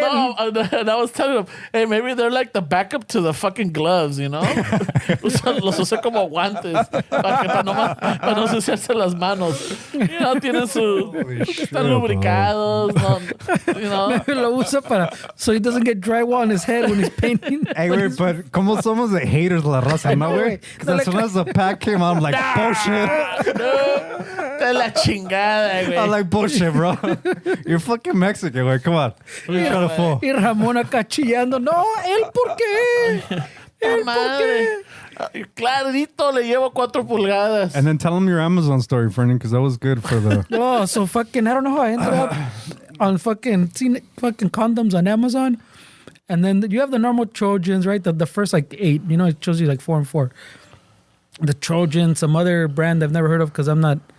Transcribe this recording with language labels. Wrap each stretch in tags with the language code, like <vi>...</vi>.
<en>no, and I was telling him, hey, maybe they're like the backup to the fucking gloves, you know?</en> <es>Los usé como guantes para no ensuciarse las manos.</es> <en>You know,</en> <es>tienen su están lubricados, no,</es> <en>you know. Maybe</en> <es>lo usa para</es> <en>so he doesn't get drywall on his head when he's painting. Hey, wait, but</en> <es>como somos</es> <en>the haters</en> <es>de la raza, ¿no, güey?</es> <en>Because as soon as the pack came out, I'm like, bullshit.</en> <es>No, de la chingada, güey.</es> <en>I'm like, bullshit, bro. You're fucking Mexican, güey. Come on. What are you trying to fool?</en> <es>Y Ramón acá chillando. No, ¿él por qué? ¿Él por qué? Clarito le llevo 4 pulgadas.</es> <en>And then tell them your Amazon story, Fernan, because that was good for the... Oh, so fucking, I don't know how I ended up on fucking condoms on Amazon. And then you have the normal Trojans, right? The first like 8, you know, it shows you like 4 and 4. The Trojan, some other brand I've never heard of because I'm not...</en>